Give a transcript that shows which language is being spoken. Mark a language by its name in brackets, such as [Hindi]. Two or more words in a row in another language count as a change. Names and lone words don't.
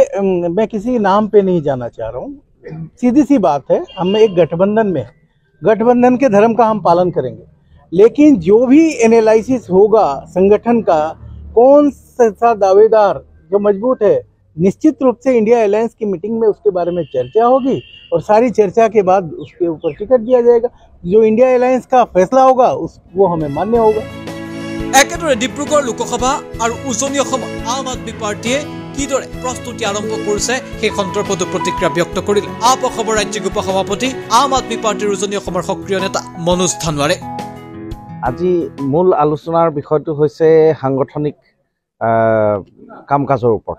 [Hindi] मैं किसी नाम पे नहीं जाना चाह रहा हूँ, सीधी सी बात है, हम एक गठबंधन में, गठबंधन के धर्म का हम पालन करेंगे, लेकिन जो भी एनालिसिस होगा संगठन का, कौन सा दावेदार जो मजबूत है, निश्चित रूप से इंडिया अलायंस की मीटिंग में उसके बारे में चर्चा होगी, और सारी चर्चा के बाद उसके ऊपर टिकट दिया जाएगा। जो इंडिया अलायंस का फैसला होगा वो हमें मान्य होगा। [Assamese] একেদৰে ডিব্ৰুগড় লোকসভা আৰু উজনি অসম আম আদমি পাৰ্টীয়ে কিদৰে প্ৰস্তুতি আৰম্ভ কৰিছে সেই সন্দৰ্ভতো প্ৰতিক্ৰিয়া ব্যক্ত কৰিলে আপ অসমৰ ৰাজ্যিক উপ সভাপতি আম আদমি পাৰ্টীৰ উজনি অসমৰ সক্ৰিয় নেতা মনোজ ধানোৱাৰে। আজি মূল আলোচনাৰ বিষয়টো হৈছে সাংগঠনিক কাম কাজৰ ওপৰত।